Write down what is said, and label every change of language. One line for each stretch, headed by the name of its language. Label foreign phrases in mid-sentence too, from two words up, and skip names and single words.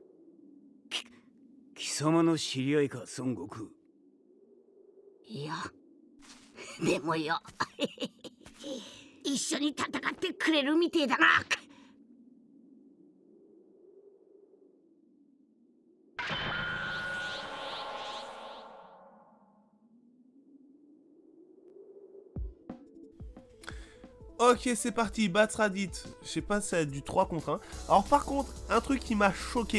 Japanese: 貴様の知り合いか、孫悟空。いや、でもよ一緒に戦ってくれるみてえだな。
French: Ok, c'est parti, battre Raditz. Je sais pas, ça a du 3 contre 1. Alors par contre, un truc qui m'a choqué.